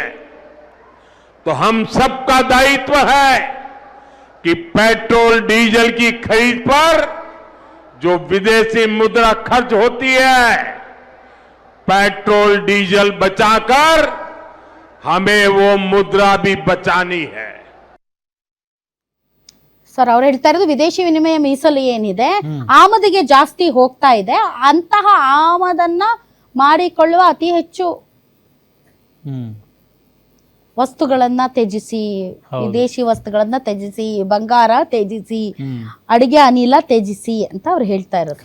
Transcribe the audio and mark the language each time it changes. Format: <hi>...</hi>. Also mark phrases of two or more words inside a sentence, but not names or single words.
<hi>तो हम सबका दायित्व है कि पेट्रोल डीजल की खरीद पर जो विदेशी मुद्रा खर्च होती है, पेट्रोल डीजल बचाकर हमें वो मुद्रा भी बचानी है।</hi> <kn>ಸರ್ ಅವ್ರು ಹೇಳ್ತಾ ಇರೋದು ವಿದೇಶಿ ವಿನಿಮಯ ಮೀಸಲು ಏನಿದೆ ಆಮದಿಗೆ ಜಾಸ್ತಿ ಹೋಗ್ತಾ ಇದೆ, ಅಂತಹ ಆಮದನ್ನ ಮಾಡಿಕೊಳ್ಳುವ ಅತಿ ಹೆಚ್ಚು ವಸ್ತುಗಳನ್ನ ತ್ಯಜಿಸಿ, ವಿದೇಶಿ ವಸ್ತುಗಳನ್ನ ತ್ಯಜಿಸಿ, ಬಂಗಾರ ತ್ಯಜಿಸಿ, ಅಡಿಗೆ ಅನಿಲ ತ್ಯಜಿಸಿ ಅಂತ ಅವ್ರು ಹೇಳ್ತಾ ಇರೋದು.</kn>